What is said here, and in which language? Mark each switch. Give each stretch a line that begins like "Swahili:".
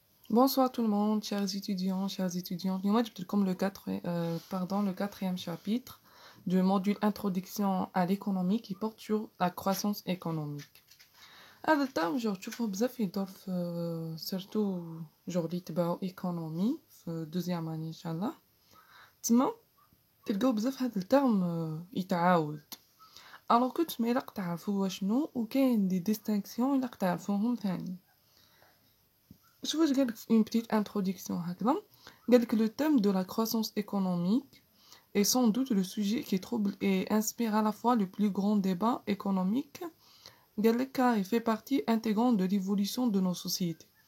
French: Bonsoir tout le monde, chers étudiants, chères étudiantes. Moi, je vais comme le quatrième chapitre du module Introduction à l'économie qui porte sur la croissance économique.
Arabic: هذا الترم تشوفوه بزاف يدور في سيرتو اللي تبعو ايكونومي في دوزيام اني ان شاء الله. تما تلقاو بزاف هذا الترم يتعاود الوغ كو تما الا تعرفوا هو شنو وكاين دي ديستينكسيون الا تعرفوهم ثاني.
French: Je vais faire une petite introduction. Le thème de la croissance économique est sans doute le sujet qui trouble et inspire à la fois le plus grand débat économique, car il fait partie intégrante de l'évolution de nos sociétés.